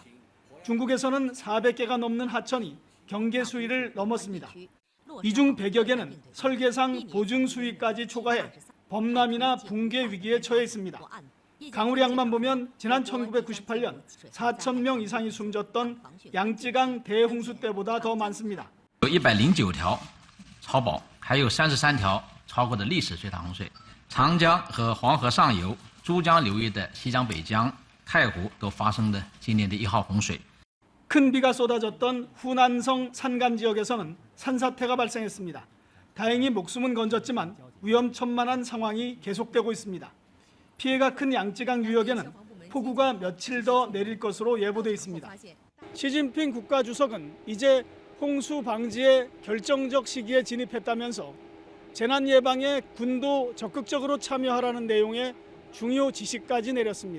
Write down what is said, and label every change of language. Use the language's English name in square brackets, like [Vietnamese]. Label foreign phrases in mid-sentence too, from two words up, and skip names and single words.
[Korean] 중국에서는 400개가 넘는 하천이 경계 수위를 넘었습니다. 이 중 100여 개는 설계상 보증 수위까지 초과해 범람이나 붕괴 위기에 처해 있습니다. 강우량만 보면 지난 1998년 4,000명 이상이 숨졌던 양쯔강 대홍수 때보다 더 많습니다. [Chinese] 109 条超保，还有33条超过的历史水塔洪水。长江和黄河上游、珠江流域的西江、北江、太湖都发生的今年的1号洪水。 [Korean] 큰 비가 쏟아졌던 후난성 산간 지역에서는 산사태가 발생했습니다. 다행히 목숨은 건졌지만 위험천만한 상황이 계속되고 있습니다. 피해가 큰 양쯔강 유역에는 폭우가 며칠 더 내릴 것으로 예보돼 있습니다. 시진핑 국가주석은 이제 홍수 방지에 결정적 시기에 진입했다면서 재난 예방에 군도 적극적으로 참여하라는 내용의 중요 지시까지 내렸습니다.